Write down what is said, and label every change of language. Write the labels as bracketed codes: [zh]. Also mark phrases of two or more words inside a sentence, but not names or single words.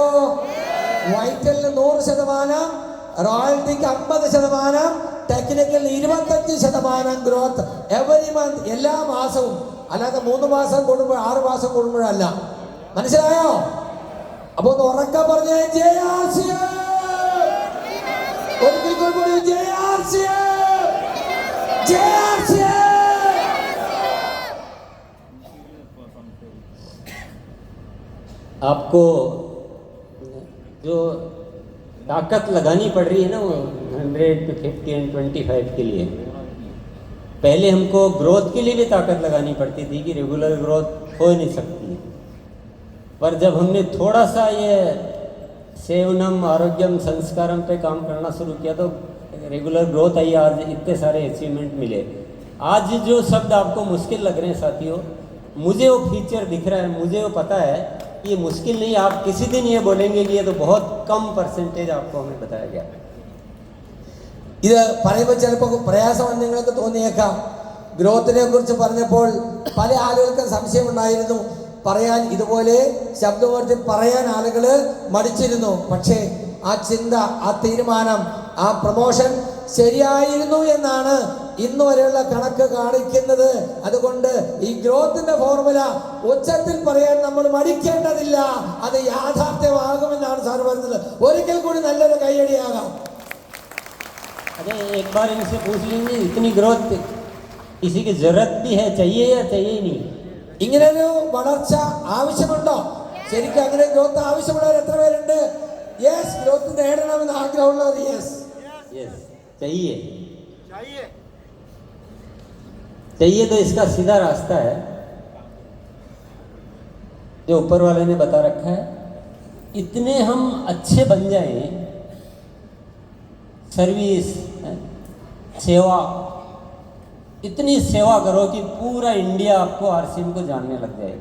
[ml] വൈറ്റലിന് 100%, റോയൽറ്റിക്ക് 50%, ടെക്നിക്കൽ 25% [en] growth every month, [ml] എല്ലാ മാസവും. അല്ലാതെ 3 മാസം കൂടുമ്പോൾ 6 മാസം കൂടുമ്പോഴല്ല. മനസ്സിലായോ? അപ്പൊ ഒന്ന് ഉറക്കം പറഞ്ഞേ, ഒരിക്കൽ കൂടി [hi] आपको जो ताकत लगानी पड़ रही है ना, वो 100 to 50 and 25 के लिए, पहले हमको ग्रोथ के लिए भी ताकत लगानी पड़ती थी कि रेगुलर ग्रोथ हो ही नहीं सकती. पर जब हमने थोड़ा सा ये सेवनम आरोग्यम संस्कारम पे काम करना शुरू किया तो रेगुलर ग्रोथ आई. आज इतने सारे अचीवमेंट मिले. आज जो शब्द आपको मुश्किल लग रहे हैं साथियों, मुझे वो फीचर दिख रहा है, मुझे वो पता है कि ये मुश्किल नहीं. आप किसी दिन ये बोलेंगे कि ये तो बहुत कम परसेंटेज आपको हमें बताया गया. [ml] ഇത് പറയുമ്പോൾ ചിലപ്പോൾ പ്രയാസമാണ് നിങ്ങൾക്ക് തോന്നിയേക്കാം. ഗ്രോത്തിനെ കുറിച്ച് പറഞ്ഞപ്പോൾ പല ആളുകൾക്കും സംശയമുണ്ടായിരുന്നു. പറയാൻ ഇതുപോലെ ശബ്ദമുയർത്തി പറയാൻ ആളുകൾ മടിച്ചിരുന്നു. പക്ഷേ ആ ചിന്ത, ആ തീരുമാനം, ആ പ്രമോഷൻ ശരിയായിരുന്നു എന്നാണ് ഇന്ന് വരെയുള്ള കണക്ക് കാണിക്കുന്നത്. അതുകൊണ്ട് ഈ ഗ്രോത്തിന്റെ ഫോർമുല ഉച്ചത്തിൽ പറയാൻ നമ്മൾ മടിക്കേണ്ടതില്ല. അത് യാഥാർത്ഥ്യമാകുമെന്നാണ് സാർ പറയുന്നത്. ഒരിക്കൽ കൂടി നല്ലൊരു കൈയടിയാകാം. [hi] अरे एक बार इनसे पूछ लेंगे, इतनी ग्रोथ किसी की जरूरत भी है, चाहिए या चाहिए ही नहीं? [ml] ഇങ്ങനൊരു വളർച്ച ആവശ്യമുണ്ടോ? ശരിക്കും അങ്ങനെ ഗ്രോത്ത് ആവശ്യമുള്ളവർ എത്ര പേരുണ്ട്? യെസ്. ഗ്രോത്ത് നേടണമെന്ന് ആഗ്രഹമുള്ളവർ യെസ്. [hi] चाहिए चाहिए तो इसका सीधा रास्ता है जो ऊपर वाले ने बता रखा है, इतने हम अच्छे बन जाएं, सर्विस, सेवा, इतनी सेवा करो कि पूरा इंडिया आपको आरसीएम को जानने लग जाए।